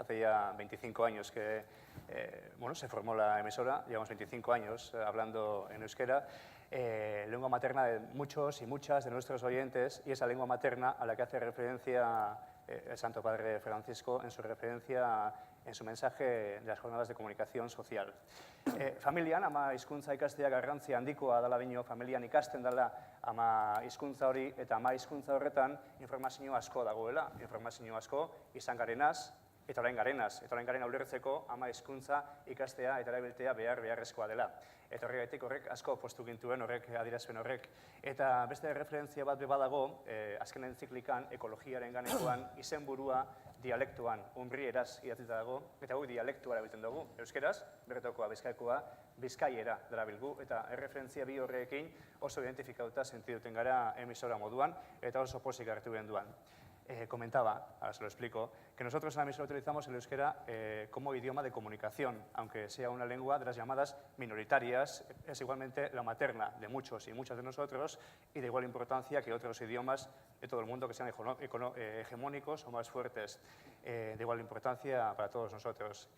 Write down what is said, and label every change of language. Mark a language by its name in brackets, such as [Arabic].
[Spanish] Hace ya 25 años que se formó la emisora, llevamos 25 años hablando en euskera, lengua materna de muchos y muchas de nuestros oyentes, y esa lengua materna a la que hace referencia el Santo Padre Francisco en su referencia en su mensaje de las jornadas de comunicación social. [Basque] Familian, ama hizkuntza ikastea garrantzia handikoa dela dio, familian ikasten dela ama hizkuntza hori, eta ama hizkuntza horretan informazio asko dagoela, informazio asko izan garenaz, eta orain garen ulertzeko ama hizkuntza ikastea eta erabiltzea beharrezkoa dela. Eta horregatik horrek asko postu gintuen horrek adierazpen horrek. Eta beste referentzia bat badago, azken entziklikan ekologiaren ganekoan izenburua dialektuan, unbrieraz idatzita dago, eta guk dialektua erabiltzen dugu. Euskeraz, bertokoa, bizkaikoa, bizkaiera darabilgu, eta erreferentzia bi horrekin oso identifikatuta sentiduten gara emisora moduan, eta oso pozik hartu genduan. [Spanish] Comentaba, ahora se lo explico, que nosotros en la emisora utilizamos el euskera como idioma de comunicación, aunque sea una lengua de las llamadas minoritarias, es igualmente la materna de muchos y muchas de nosotros y de igual importancia que otros idiomas de todo el mundo que sean hegemónicos o más fuertes, de igual importancia para todos nosotros.